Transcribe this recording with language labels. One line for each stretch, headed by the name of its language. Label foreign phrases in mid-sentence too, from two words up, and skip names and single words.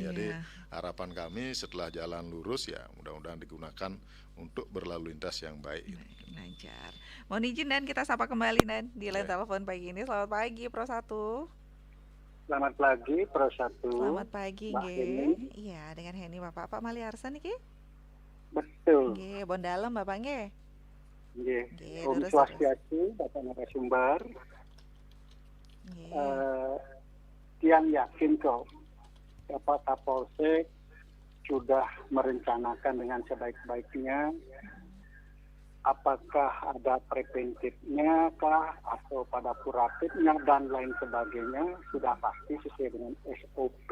Indonesian: Jadi harapan kami setelah jalan lurus ya mudah-mudahan digunakan untuk berlalu lintas yang baik. Lancar. Mohon izin dan kita sapa kembali dan di line telepon pagi ini. Selamat pagi Pro 1. Selamat pagi Pro 1. Selamat pagi nggih. Iya, dengan Heni Bapak Maliarsa niki. Betul.
Balinese: Nggih, bon dalem Bapak nggih. Nggih. Om Swastiastu,
Indonesian: Bapak narasumber. Tiang yakin kok Bapak Kapolsek sudah merencanakan dengan sebaik-baiknya. Apakah ada preventifnya kah atau pada kuratifnya dan lain sebagainya, sudah pasti sesuai dengan SOP.